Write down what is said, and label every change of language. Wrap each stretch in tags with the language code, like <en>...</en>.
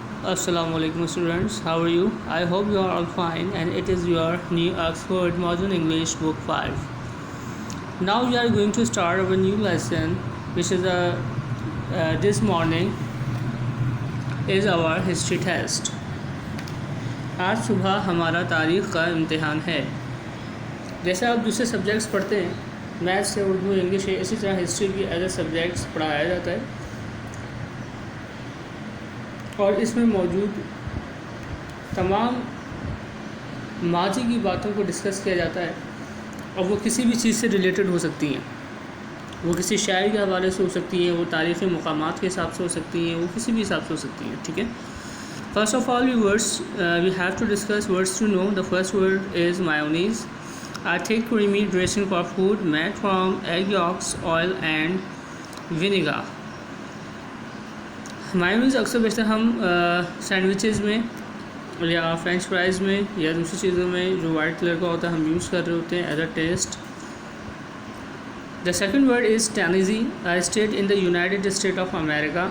<en>Assalamu alaikum students, how are you? I hope you are all fine and it is your new Oxford Modern English Book 5. Now we are going to start our new lesson which is this morning is our history test.</en> <ur>آج صبح ہمارا تاریخ کا امتحان ہے. جیسے آپ دوسرے سبجیکٹس پڑھتے ہیں, میتھس سے اردو انگلش ہے, اسی طرح ہسٹری بھی</ur> <en>as a subjects</en> <ur>پڑھایا جاتا ہے اور اس میں موجود تمام ماضی کی باتوں کو ڈسکس کیا جاتا ہے اور وہ کسی بھی چیز سے ریلیٹڈ ہو سکتی ہیں. وہ کسی شاعر کے حوالے سے ہو سکتی ہیں, وہ تاریخی مقامات کے حساب سے ہو سکتی ہیں, وہ کسی بھی حساب سے ہو سکتی ہیں. ٹھیک ہے.</ur> <en>First of all, we have to discuss words to know. The first word is mayonnaise, a thick creamy dressing for food made from egg yolks, oil and vinegar.</en> <ur>Mayonnaise اکثر بیشتر ہم سینڈوچز میں یا فرینچ فرائز میں یا دوسری چیزوں میں جو وائٹ کلر کا ہوتا ہے ہم یوز کر رہے ہوتے ہیں</ur> <en>As a test. The second word is Tennessee, a state in the United State of America.</en>